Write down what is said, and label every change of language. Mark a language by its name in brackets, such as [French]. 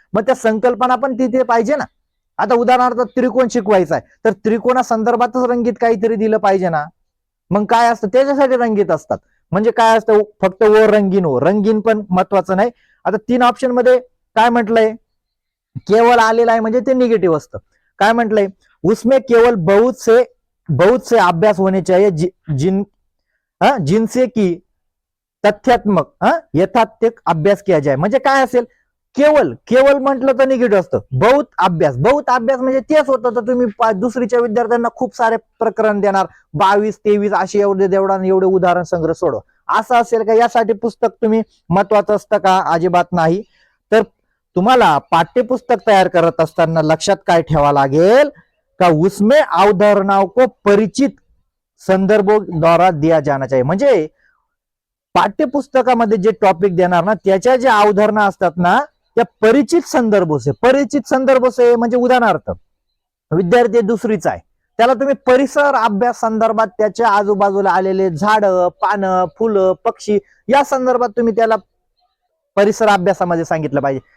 [Marathi] मग त्या संकल्पना पण तिथे पाहिजे ना. आता उदाहरणार्थ त्रिकोण शिकवायचा आहे तर त्रिकोणा संदर्भातच रंगीत काहीतरी दिलं पाहिजे ना. मग काय असतं त्याच्यासाठी रंगीत असतात. म्हणजे काय असतं फक्त व रंगीन हो, रंगीन पण महत्वाचं नाही. आता 3 ऑप्शन मध्ये काय म्हटलंय, केवळ आलेलं आहे म्हणजे ते निगेटिव्ह असतं. काय म्हटलंय, [Hindi] उसमें केवळ बहुत से अभ्यास होने चाहिए जिनसे की तथ्यात्मक यथार्थिक अभ्यास किया जाए. [Marathi] म्हणजे काय असेल, केवळ केवळ म्हटलं तर निगेटिव्ह असतं. बहुत अभ्यास म्हणजे तेच होतं तर तुम्ही दुसरीच्या विद्यार्थ्यांना खूप सारे प्रकरण देणार, 22-23 असे एवढे उदाहरण संग्रह सोडव, असं असेल का. यासाठी पुस्तक तुम्ही महत्वाचं असतं का, अजिबात नाही. तर तुम्हाला पाठ्यपुस्तक तयार करत असताना लक्षात काय ठेवा लागेल का [Hindi] उसमें अवधारणाओं को परिचित संदर्भों द्वारा दिया जाना चाहिए. [Marathi] म्हणजे पाठ्यपुस्तकामध्ये जे टॉपिक देणार ना त्याच्या ज्या अवधारणा असतात ना त्या परिचित संदर्भ से म्हणजे उदाहरणार्थ विद्यार्थी दुसरीचा आहे त्याला तुम्ही परिसर अभ्यास संदर्भात त्याच्या आजूबाजूला आलेले झाडं, पानं, फुलं, पक्षी या संदर्भात तुम्ही त्याला परिसर अभ्यासामध्ये सांगितलं पाहिजे.